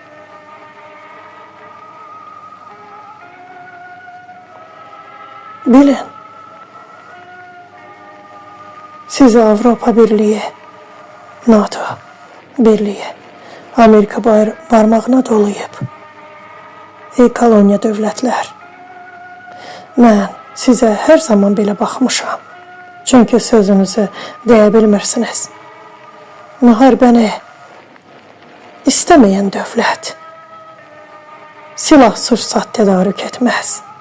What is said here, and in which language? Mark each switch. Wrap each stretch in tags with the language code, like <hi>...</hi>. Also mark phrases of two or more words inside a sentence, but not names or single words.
<az>Bilin.</az> <tr>Sizi Avrupa Birliği, NATO Birliği, Amerika parmağına dolayıp,</tr> <az>ey koloniya dövlətlər, mən sizə hər zaman belə baxmışam. Çünkü sözünüzü deyə bilmirsiniz. Müharibəni İstemeyen dövlət silah sursat tədarük etməz.</az>